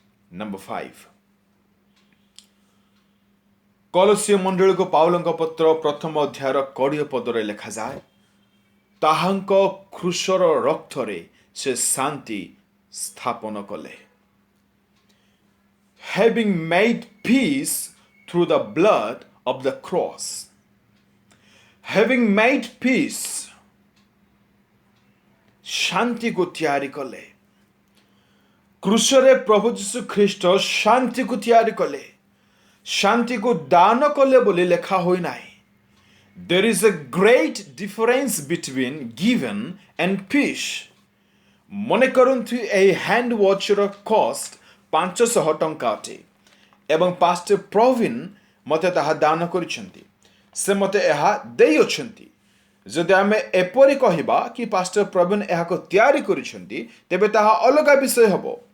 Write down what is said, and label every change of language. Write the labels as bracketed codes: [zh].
[or] Number 5, କଲୋସିୟ ମଣ୍ଡଳୀକୁ ପାଉଲଙ୍କ ପତ୍ର ପ୍ରଥମ ଅଧ୍ୟାୟର 20 ପଦରେ ଲେଖାଯାଏ, ତାହାଙ୍କ କ୍ରୁଶର ରକ୍ତରେ ସେ ଶାନ୍ତି ସ୍ଥାପନ କଲେ। [en] Having made peace through the blood of the cross. Having made peace, [or] ଶାନ୍ତିକୁ ତିଆରି କଲେ। କ୍ରୁଶରେ ପ୍ରଭୁ ଯୀଶୁ ଖ୍ରୀଷ୍ଟ ଶାନ୍ତିକୁ ତିଆରି କଲେ, ଶାନ୍ତିକୁ ଦାନ କଲେ ବୋଲି ଲେଖା ହୋଇନାହିଁ। [en] There is a great difference between given and peace. [or] ମନେ କରନ୍ତୁ ଏହି ହ୍ୟାଣ୍ଡ ୱାଚର କଷ୍ଟ 500 ଟଙ୍କା ଅଟେ ଏବଂ ପାଷ୍ଟର ପ୍ରବୀଣ ମୋତେ ତାହା ଦାନ କରିଛନ୍ତି, ସେ ମୋତେ ଏହା ଦେଇଅଛନ୍ତି। ଯଦି ଆମେ ଏପରି କହିବା କି ପାଷ୍ଟର ପ୍ରବୀଣ ଏହାକୁ ତିଆରି କରିଛନ୍ତି, ତେବେ ତାହା ଅଲଗା ବିଷୟ ହେବ।